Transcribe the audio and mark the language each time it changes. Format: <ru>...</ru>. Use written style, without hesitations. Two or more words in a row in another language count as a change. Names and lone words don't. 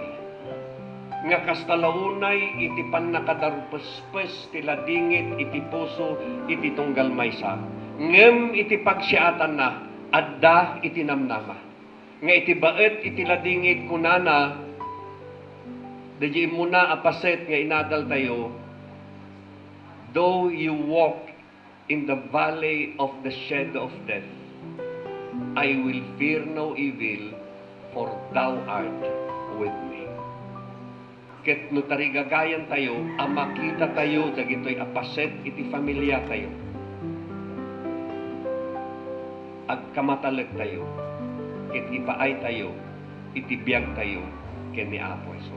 <ilo>Nga kastalaunay, iti pan nakadarupespes, ti ladingit, iti puso, iti tunggal maysa. Ngem iti pagsiatan na, adda iti namnama. Nga iti baet, iti ladingit kunana, di muna apaset nga inadal tayo,</ilo> <en>though you walk in the valley of the shadow of death, I will fear no evil, for thou art with me.</en> <ilo>Ket no tarigagayan tayo, makita tayo, dagitoy apaset, iti familia tayo. Agkamatalag tayo, ket ipaay tayo, itibiyag tayo, ken ni Apo Jesus.</ilo>